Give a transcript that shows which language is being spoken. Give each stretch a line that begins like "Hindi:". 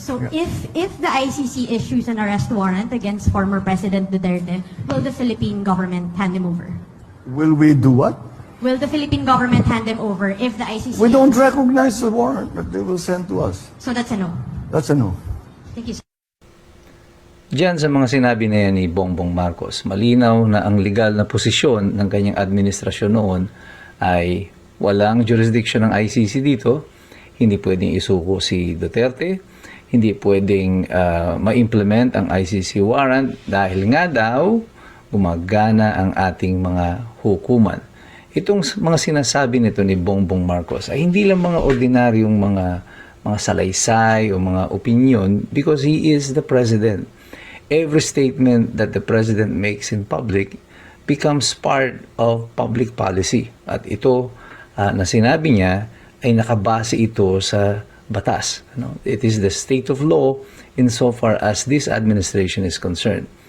English: So if the ICC issues an arrest warrant against former President Duterte, will the Philippine government hand him over? Will we do what? Will the Philippine government hand him over if the ICC... We don't recognize the warrant that they will send to us. So that's a no? That's a no. Thank you, sir.
Filipino: Diyan sa mga sinabi na yan ni Bongbong Marcos, malinaw na ang legal na posisyon ng kanyang administrasyon noon ay walang jurisdiction ng ICC dito, hindi pwedeng isuko si Duterte, hindi pwedeng ma-implement ang ICC warrant dahil nga daw gumagana ang ating mga hukuman. Itong mga sinasabi nito ni Bongbong Marcos ay hindi lang mga ordinaryong mga salaysay o mga opinion
English: because he is the president. Every statement that the president makes in public becomes part of public policy.
Filipino: At ito na sinabi niya ay nakabase ito sa batas.
English: It is the state of law insofar as this administration is concerned.